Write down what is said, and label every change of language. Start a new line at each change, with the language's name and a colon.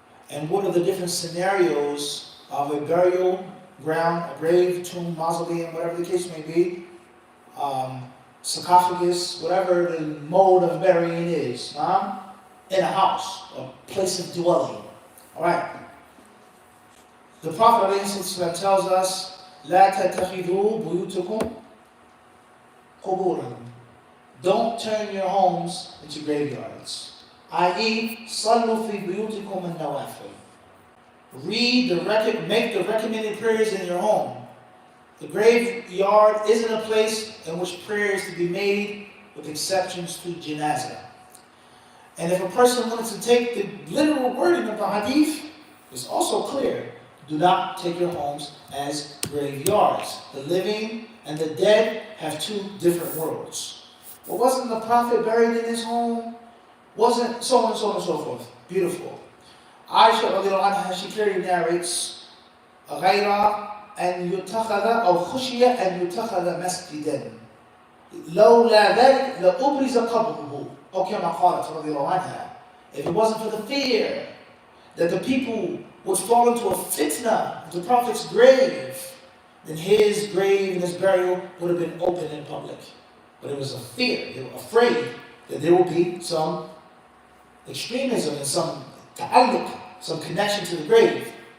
English: And what are the different scenarios of a burial ground, a grave, tomb, mausoleum, whatever the case may be, sarcophagus, whatever the mode of burying is, in a house, a place of dwelling. All right. The Prophet ﷺ tells us,
Arabic: لا تتخذوا بيوتكم قبورا.
English: Don't turn your homes into graveyards.
Arabic: I.e., صلوا في بيوتكم النوافل.
English: Make the recommended prayers in your home. The graveyard isn't a place in which prayers to be made, with exceptions to janazah. And if a person wanted to take the literal wording of the hadith, it's also clear. Do not take your homes as graveyards. The living and the dead have 2 different worlds. But wasn't the Prophet buried in his home? Wasn't so on and so on and so forth. Beautiful.
Arabic: Aisha radiallahu anha,
English: she clearly narrates,
Arabic: غَيْرَ أَنْ يُتَّخَذَ أَوْ خُشِيَ أَنْ يُتَّخَذَ مَسْجِدًا لَوْلَا ذَلِكَ لَأُبْرِزَ قَبْرُهُ أو كما قالت رضي الله عنها.
English: If it wasn't for the fear that the people would fall into a fitna of the Prophet's grave, then his grave and his burial would have been open in public. But it was a fear. They were afraid that there would be some extremism and some ta'alluq, some connection to the grave.